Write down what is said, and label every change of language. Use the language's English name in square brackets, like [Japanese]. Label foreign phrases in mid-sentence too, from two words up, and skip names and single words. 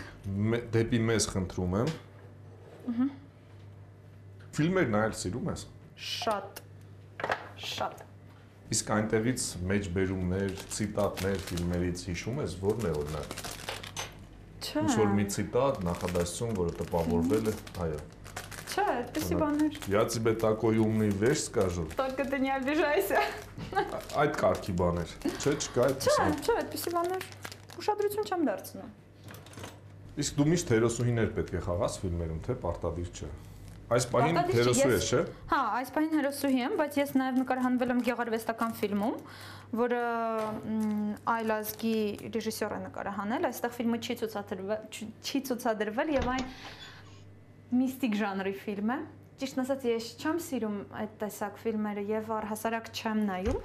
[Armenian] Դեպի մեզ խնդրում եմ։ Ֆիլմեր նայել սիրում ես։ Շատ։ Շատ։ Իսկ այնտեղից մեջբերումներ, ցիտատներ ֆիլմերից հիշում ես, ո՞րն է օրինակ։ Չէ։ Ինչ որ մի ցիտատ, նախադասություն, որը տպավորվել է, այո։ Չէ, այդպեսի բաներ։ [Russian] Я тебе такой умный вещь скажу։ Только ты не обижайся։ [Armenian] Այդ կարգի բաներ։ Չէ, չկա այդպես։ Չէ, այդպեսի բաներ։ Ուշադրություն չեմ դարձնում։ Իսկ դու միշտ հերոսուհիներ պետք է խաղաս ֆիլմերում, թե պարտադիր չէ։ Այս պահին հերոսու ես, չէ։ Հա, այս պահին հերոսուհի եմ, բայց ես նաև նկարահանվել եմ գեղարվեստական ֆիլմում, որը այլ ազգի ռեժիսոր է նկարահանել, այստեղ ֆիլմը չի ցուցադրվել եւ այն միստիկ ժանրի ֆիլմ է։ Ճիշտն ասած, ես չեմ սիրում այդ տեսակ ֆիլմերը եւ առհասարակ չեմ նայում։